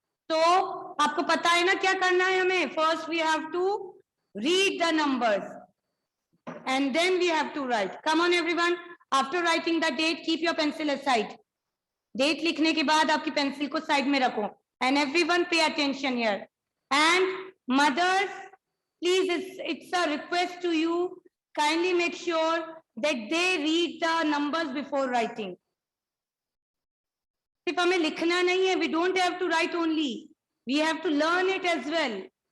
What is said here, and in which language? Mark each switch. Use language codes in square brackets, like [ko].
[hi] So, आपको पता है ना क्या करना है हमें? [en] First we have to read the numbers and then we have to write. Come on everyone. After writing the date, keep your pencil aside. [hi] Date लिखने के बाद आपकी pencil को side में रखो. [en] And everyone pay attention here. And mothers, please, it's a request to you. Kindly make sure that they read the numbers before writing. [hi] सिर्फ हमें लिखना नहीं है, [en] we don't have to write only, we have to learn it as well.